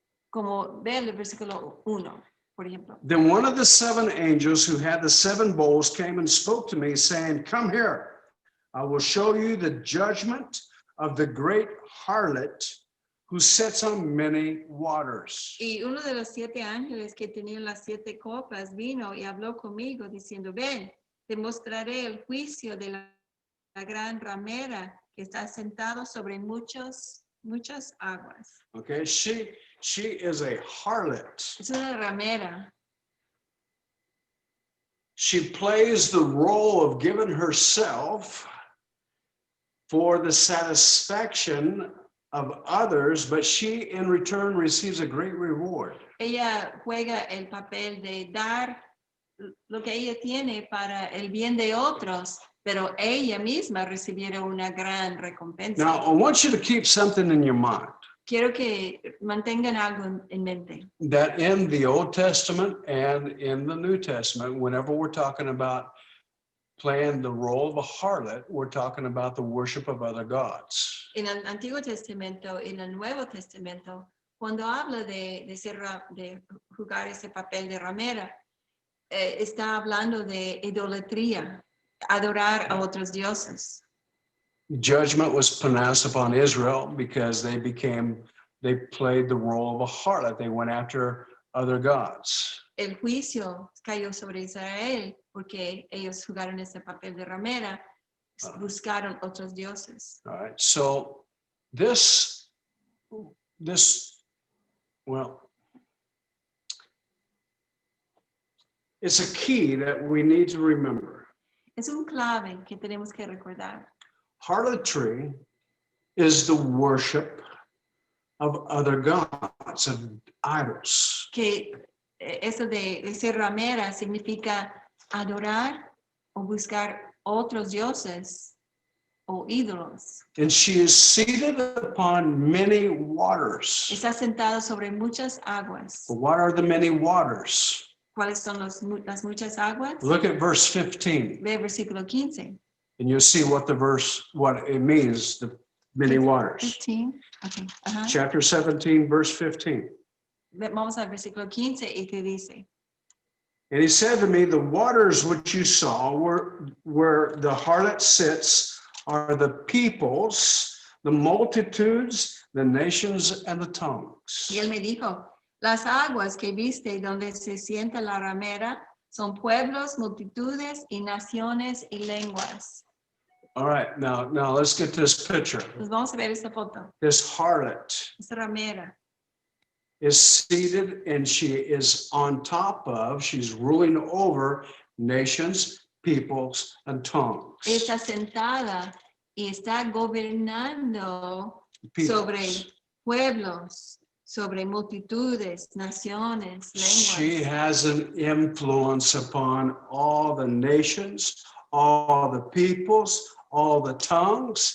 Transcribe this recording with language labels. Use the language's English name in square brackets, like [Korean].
[Spanish] Como ve el versículo 1, por ejemplo. [English] Then one of the seven angels who had the seven bowls came and spoke to me, saying, "Come here, I will show you the judgment of the great harlot who sits on many waters." [Spanish] Y uno de los 7 ángeles que tenían las 7 copas vino y habló conmigo diciendo, ven, te mostraré el juicio de la gran ramera que está sentado sobre muchas aguas. [English] Okay, she is a harlot. [Spanish] Es una ramera. [English] She plays the role of giving herself for the satisfaction of others, but she in return receives a great reward. [Spanish] Ella juega el papel de dar lo que ella tiene para el bien de otros, pero ella misma recibiera una gran recompensa. [English] Now, I want you to keep something in your mind. [Spanish] Quiero que mantengan algo en mente. [English] That in the Old Testament and in the New Testament, whenever we're talking about playing the role of a harlot, we're talking about the worship of other gods. [Spanish] En el Antiguo Testamento y en el Nuevo Testamento, cuando habla de jugar ese papel de ramera, está hablando de idolatría, adorar a otros dioses. [English] Judgment was pronounced upon Israel because they played the role of a harlot. They went after other gods. [Spanish] El juicio cayó sobre Israel porque ellos jugaron ese papel de ramera, buscaron otros dioses. [English] All right. So this, well, it's a key that we need to remember. [Spanish] Es un clave que tenemos que recordar. [English] Harlotry is the worship of other gods, of idols. [Spanish] Que eso de ser ramera significa adorar o buscar otros dioses o ídolos. [English] And she is seated upon many waters. [Spanish] Está sentada sobre muchas aguas. [English] What are the many waters? [Spanish] ¿Cuáles son las muchas aguas? [English] Look at verse 15. [Spanish] Ve versículo 15. [English] And you'll see what it means, the many waters. [Spanish] 15. Okay. Ajá. [English] Chapter 17, verse 15. [Spanish] Vamos al versículo 15 y que dice. [English] And he said to me, the waters which you saw where the harlot sits are the peoples, the multitudes, the nations, and the tongues. [Spanish] Y él me dijo, las aguas que viste donde se sienta la ramera son pueblos, multitudes y naciones y lenguas. [English] All right, now let's get this picture. [Spanish] Entonces vamos a ver esta foto. [English] This harlot [Spanish] Esta ramera [English] is seated and she is on top of, she's ruling over nations, peoples, and tongues. [Spanish] está sentada y está gobernando sobre pueblos, sobre multitudes, naciones, [English] She [Spanish] lenguas. [English] has an influence upon all the nations, all the peoples, all the tongues.